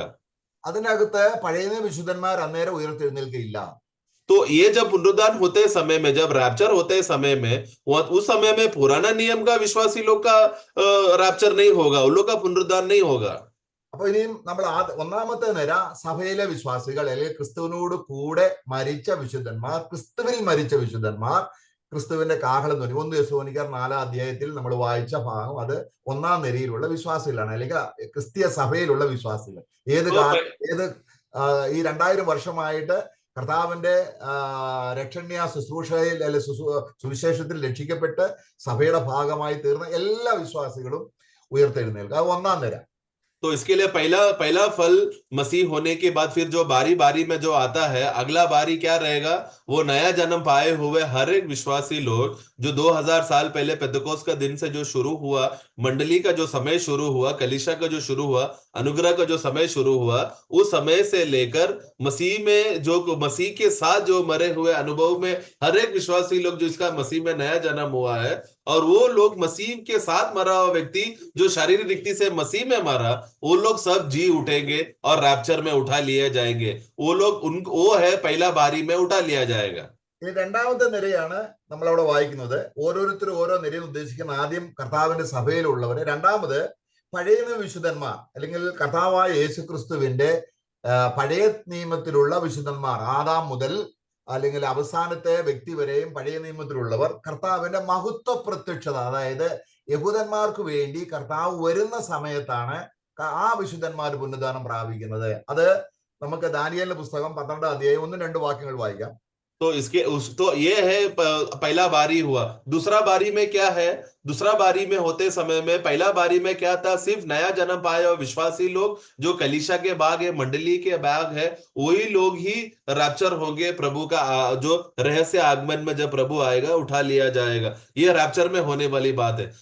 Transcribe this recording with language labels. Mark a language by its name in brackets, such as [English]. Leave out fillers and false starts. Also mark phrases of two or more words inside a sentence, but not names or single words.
[Malayalam] അതിനകത്ത് പഴയ വിശുദ്ധന്മാർ അന്നേരം ഉയർത്തെഴുന്നേൽക്കയില്ല. [Hindi] तो ये जब पुनरुद्धान होते समय में, जब रैप्चर होते समय में, उस समय में पुराना नियम का विश्वासी लोग का रैप्चर नहीं होगा, उन लोग का पुनरुद्धान नहीं होगा। [Malayalam] അപ്പൊ ഇനിയും നമ്മൾ ഒന്നാമത്തെ നിര സഭയിലെ വിശ്വാസികൾ അല്ലെങ്കിൽ ക്രിസ്തുവിനോട് കൂടെ മരിച്ച വിശുദ്ധന്മാർ, ക്രിസ്തുവിൽ മരിച്ച വിശുദ്ധന്മാർ, ക്രിസ്തുവിന്റെ കാഹളം ധ്വനി 1 തെസ്സലോനിക്കർ 4-ാം അധ്യായത്തിൽ നമ്മൾ വായിച്ച ഭാഗം അത് ഒന്നാം നിരയിലുള്ള വിശ്വാസികളാണ്, അല്ലെങ്കിൽ ക്രിസ്തീയ സഭയിലുള്ള വിശ്വാസികൾ. ഏത് ഈ 2000 വർഷമായിട്ട് കർത്താവിന്റെ രക്ഷണ്യ ശുശ്രൂഷയിൽ അല്ലെ സുവിശേഷത്തിൽ രക്ഷിക്കപ്പെട്ട് സഭയുടെ ഭാഗമായി തീർന്ന എല്ലാ വിശ്വാസികളും ഉയർത്തെഴുന്നേൽക്കുക. അത് ഒന്നാം നിര. [Hindi] तो इसके लिए पहला फल मसीह होने के बाद फिर जो बारी में जो आता है, अगला बारी क्या रहेगा, वो नया जन्म पाए हुए हर एक विश्वासी लोग जो 2000 साल पहले पेंतकोस्त का दिन से जो शुरू हुआ, मंडली का जो समय शुरू हुआ, कलीसिया का जो शुरू हुआ, अनुग्रह का जो समय शुरू हुआ, उस समय से लेकर मसीह में जो मसीह के साथ जो मरे हुए अनुभव में हर एक विश्वासी लोग जो इसका मसीह में नया जन्म हुआ है, और वो लोग मसीह के साथ मरा हुआ व्यक्ति जो शारीरिक रीति से मसीह में मरा, वो लोग सब जी उठेंगे और रैप्चर में उठा लिए जाएंगे। वो है पहला बारी में उठा लिया जाएगा। [Malayalam] ഇനി രണ്ടാമത്തെ നിരയാണ് നമ്മളവിടെ വായിക്കുന്നത്. ഓരോരുത്തരും ഓരോ നിരയിൽ ഉദ്ദേശിക്കുന്ന ആദ്യം കർത്താവിന്റെ സഭയിലുള്ളവര്, രണ്ടാമത് പഴയ വിശുദ്ധന്മാർ അല്ലെങ്കിൽ കർത്താവായ യേശു ക്രിസ്തുവിന്റെ പഴയ നിയമത്തിലുള്ള വിശുദ്ധന്മാർ, ആദാം മുതൽ അല്ലെങ്കിൽ അവസാനത്തെ വ്യക്തി വരെയും പഴയ നിയമത്തിലുള്ളവർ കർത്താവിന്റെ മഹത്വ പ്രത്യക്ഷത, അതായത് യഹൂദന്മാർക്ക് വേണ്ടി കർത്താവ് വരുന്ന സമയത്താണ് ആ വിശുദ്ധന്മാർ പുനരുദ്ധാനം പ്രാപിക്കുന്നത്. അത് നമുക്ക് ദാനിയേലിന്റെ പുസ്തകം 12-ാം അധ്യായം 1-2 വാക്യങ്ങൾ വായിക്കാം. [Hindi] तो ये है पहला बारी हुआ। दूसरा बारी में क्या है, दूसरा बारी में होते समय में पहला बारी में क्या था, सिर्फ नया जन्म पाए और विश्वासी लोग जो कलीसिया के भाग है, मंडली के भाग है, वही लोग ही रैप्चर होंगे। प्रभु का जो रहस्य आगमन में जब प्रभु आएगा उठा लिया जाएगा, ये रैप्चर में होने वाली बात है।